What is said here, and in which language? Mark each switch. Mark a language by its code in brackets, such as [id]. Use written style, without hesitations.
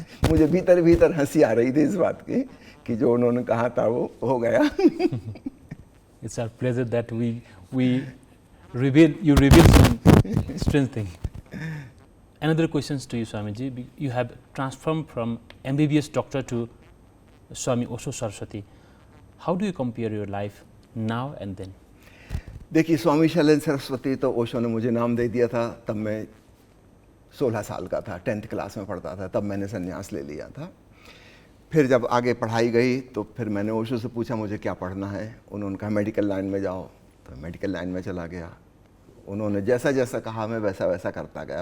[hi] मुझे भीतर भीतर हंसी आ रही थी इस बात की कि जो उन्होंने कहा था वो हो गया। [en] It's our pleasure that you reveal some strange thing. Another questions to you, Swamiji. You have transformed from MBBS doctor to Swami Osho Saraswati. How do you compare your life now and then? [hi] देखिए, स्वामी शैलेंद्र सरस्वती तो ओशो ने मुझे नाम दे दिया था तब मैं 16 साल का था, 10th क्लास में पढ़ता था, तब मैंने संन्यास ले लिया था। फिर जब आगे पढ़ाई गई तो फिर मैंने ओशो से पूछा मुझे क्या पढ़ना है। उन्होंने कहा मेडिकल लाइन में जाओ, तो मेडिकल लाइन में चला गया। उन्होंने जैसा जैसा कहा मैं वैसा वैसा करता गया।